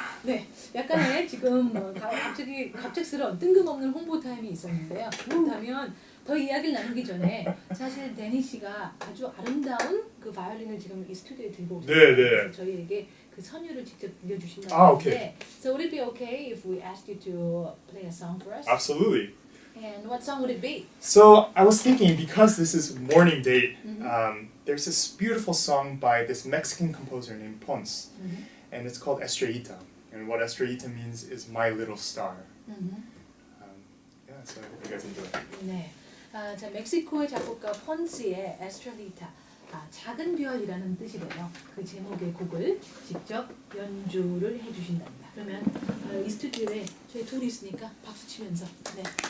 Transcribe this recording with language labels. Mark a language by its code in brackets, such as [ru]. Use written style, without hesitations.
[ko] 네, 약간의 지금 갑작스러운 뜬금없는 홍보 타임이 있었는데요. 그렇다면 더 이야기를 나누기 전에 사실 데니 씨가 아주 아름다운 그 바이올린을 지금 이 스튜디오에 들고 오셨어요. 네. 그래서 저희에게 그 선율을 직접 들려주신다고 [en] 오케이. [ko] 하는데 [en] So would it be okay if we asked you to play a song for us? Absolutely. And what song would it be? So I was thinking, because this is morning date, there's this beautiful song by this Mexican composer named Ponce, and it's called Estrellita. And what Estrellita means is my little star. Yeah, so I hope you guys enjoy. [ko] 네, 자 멕시코의 작곡가 폰스의 에스트렐리타, 작은 별이라는 뜻이래요. 그 제목의 곡을 직접 연주를 해주신답니다. 그러면 이 스튜디오에 저희 둘이 있으니까 박수 치면서 네.